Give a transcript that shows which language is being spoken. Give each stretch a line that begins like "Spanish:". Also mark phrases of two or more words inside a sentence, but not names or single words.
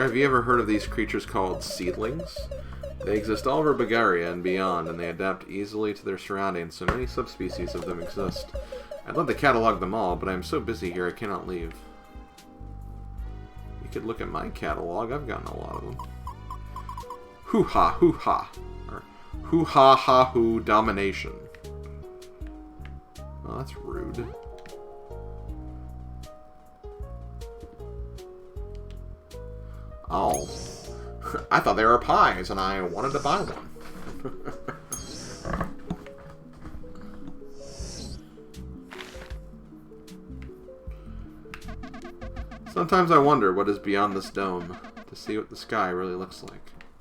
English: Have you ever heard of these creatures called seedlings? They exist all over Bulgaria and beyond, and they adapt easily to their surroundings, so many subspecies of them exist. I'd love to catalog them all, but I'm so busy here I cannot leave. You could look at my catalog. I've gotten a lot of them. Hoo-ha, hoo-ha. Or hoo-ha-ha-hoo domination. Oh, that's rude. Oh. I thought they were pies, and I wanted to buy one. Sometimes I wonder what is beyond this dome, to see what the sky really looks like.